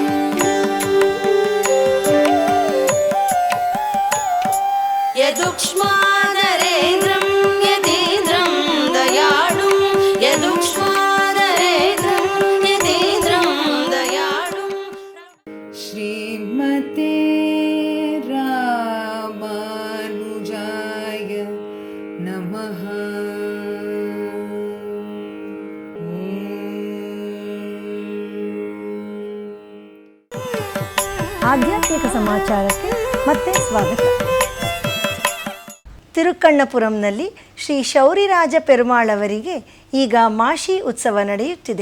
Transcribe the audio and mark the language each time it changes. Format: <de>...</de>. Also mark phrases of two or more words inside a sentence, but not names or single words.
<sa>यदुक्ष्मानरेन्द्रं यतीन्द्रं दयाळुं यदुक्ष्मानरेन्द्रं यतीन्द्रं दयाळुं. श्रीमते रामानुजाय नमः.</sa> <kn>ಆಧ್ಯಾತ್ಮಿಕ ಸಮಾಚಾರಕ್ಕೆ ಮತ್ತೆ ಸ್ವಾಗತ. ತಿರುಕ್ಕಣ್ಣಪುರಂನಲ್ಲಿ ಶ್ರೀ ಶೌರಿರಾಜ ಪೆರುಮಾಳ್ ಅವರಿಗೆ ಈಗ ಮಾಶಿ ಉತ್ಸವ ನಡೆಯುತ್ತಿದೆ.</kn>